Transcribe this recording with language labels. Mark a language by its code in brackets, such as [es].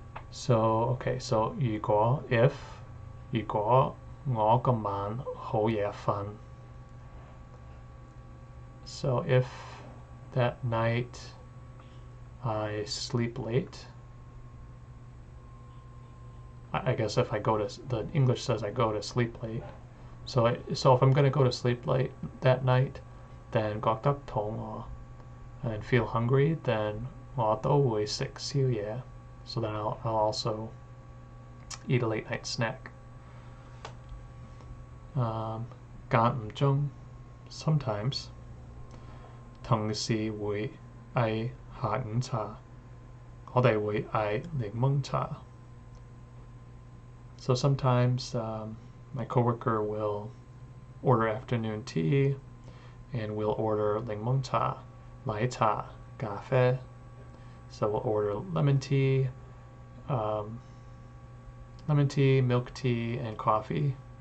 [en] So okay, so [yue] 如果我今晚好夜瞓, [en] so if that night I sleep late, I guess if I go to, the English says I go to sleep late. So if I'm going to go to sleep late that night, then [yue] 覺得肚餓 [en] and feel hungry, then [yue] 我都會食宵夜. [en] So then I'll also eat a late night snack. [yue] 間唔中 [en] sometimes [yue] 同事會嗌下午茶，我哋會嗌檸檬茶. [en] So sometimes my coworker will order afternoon tea, and we'll order [yue] 檸檬茶, 奶茶, 咖啡. [en] So we'll order lemon tea, milk tea, and coffee.